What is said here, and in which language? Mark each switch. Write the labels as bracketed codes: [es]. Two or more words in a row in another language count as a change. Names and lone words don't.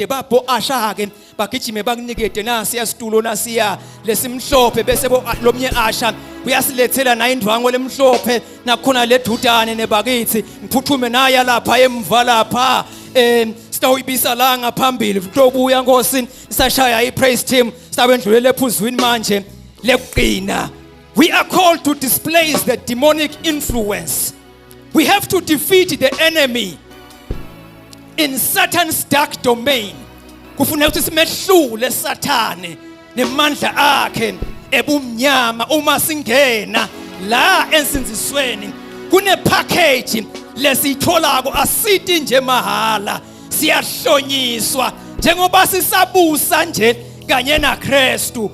[ss] Bapho ashake bagijime bakunikete nasi yasitulo nasiya lesimhlophe bese lomnye asha uyasilethela na indwango lemhlophe nakhona ledudane nebakithi ngiphuthume naya lapha emva lapha sitawuyibisa la ngaphambili kutobuya Nkosi sashaya [en] ipraise team [ss] sitawendlulele ephuzwini manje leqina. [en] We are called to displace the demonic influence. We have to defeat the enemy in Satan's dark domain. [zu] Kufuneka ukuthi simehlule Sathane nemandla akhe ebumnyama. Uma singena la ensinzisweni kune package lesitholako asithi nje mahala, siyahlonyiswa njengoba sisabusa nje kanye naKristu.